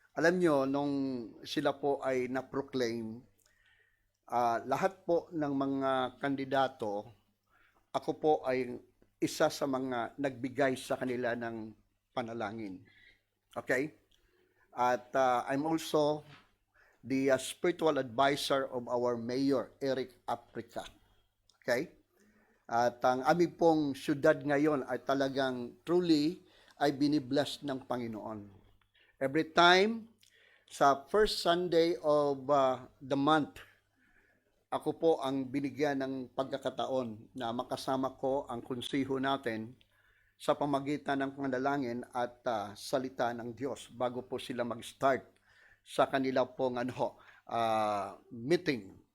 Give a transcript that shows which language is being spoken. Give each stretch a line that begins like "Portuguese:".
Filipino: Alam nyo, nung sila po ay na-proclaim, lahat po ng mga kandidato, ako po ay isa sa mga nagbigay sa kanila ng panalangin. Okay?
English: At I'm also the spiritual advisor of our mayor, Eric Africa. Okay?
Filipino: At ang aming pong syudad ngayon ay talagang truly ay binibless ng Panginoon.
English: Every time
Filipino: sa
English: first Sunday of the month,
Filipino: ako po ang binigyan ng pagkakataon na makasama ko ang konsiho natin sa pamagitan ng panalangin at salita ng Diyos bago po sila mag-start sa kanila pong meeting.